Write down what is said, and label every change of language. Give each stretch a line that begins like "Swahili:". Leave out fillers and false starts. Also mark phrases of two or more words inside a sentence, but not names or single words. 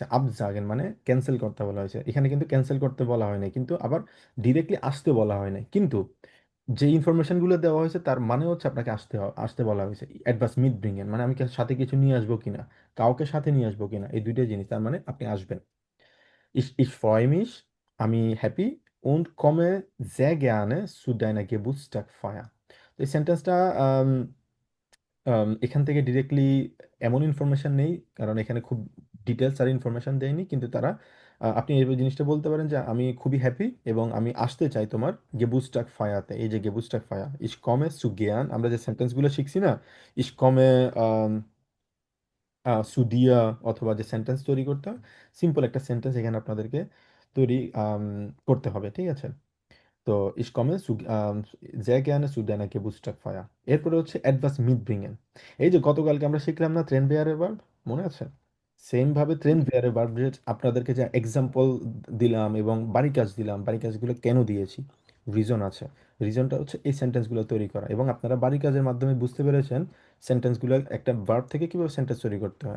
Bangla: আবজাগেন মানে ক্যান্সেল করতে বলা হয়েছে। এখানে কিন্তু ক্যান্সেল করতে বলা হয় নাই, কিন্তু আবার ডিরেক্টলি আসতে বলা হয় নাই। কিন্তু যে ইনফরমেশনগুলো দেওয়া হয়েছে তার মানে হচ্ছে আপনাকে আসতে বলা হয়েছে। অ্যাডভান্স
German: mit bringen
Bangla: মানে আমি সাথে কিছু নিয়ে আসবো কিনা, কাউকে সাথে নিয়ে আসবো কিনা, এই দুইটা জিনিস, তার মানে আপনি আসবেন।
German: Ich freue mich,
Bangla: আমি হ্যাপি,
German: und komme sehr gerne zu deiner Geburtstagfeier।
Bangla: তো এই সেন্টেন্সটা এখান থেকে ডিরেক্টলি এমন ইনফরমেশন নেই, কারণ এখানে খুব ডিটেলস আর ইনফরমেশন দেয়নি, কিন্তু তারা আপনি এই জিনিসটা বলতে পারেন যে আমি খুবই হ্যাপি এবং আমি আসতে চাই তোমার
German: Geburtstag Feierতে।
Bangla: এই যে
German: Geburtstag Feier, ich komme zu gern,
Bangla: আমরা যে সেন্টেন্সগুলো শিখছি না,
German: ich komme zu dir,
Bangla: অথবা যে সেন্টেন্স তৈরি করতে হয়, সিম্পল একটা সেন্টেন্স এখানে আপনাদেরকে তৈরি করতে হবে, ঠিক আছে?
German: তো ich komme sehr gerne zu deiner Geburtstagsfeier।
Bangla: এরপরে হচ্ছে অ্যাডভান্স mitbringen। এই যে গতকালকে আমরা শিখলাম না
German: trennbaren Verb,
Bangla: মনে আছে? সেম ভাবে
German: trennbaren Verb
Bangla: আপনাদেরকে যে এক্সাম্পল দিলাম এবং বাড়ি কাজ দিলাম, বাড়ি কাজগুলো কেন দিয়েছি, রিজন আছে। রিজনটা হচ্ছে এই সেন্টেন্সগুলো তৈরি করা, এবং আপনারা বাড়ি কাজের মাধ্যমে বুঝতে পেরেছেন সেন্টেন্সগুলো একটা ভার্ব থেকে কিভাবে সেন্টেন্স তৈরি করতে হয়।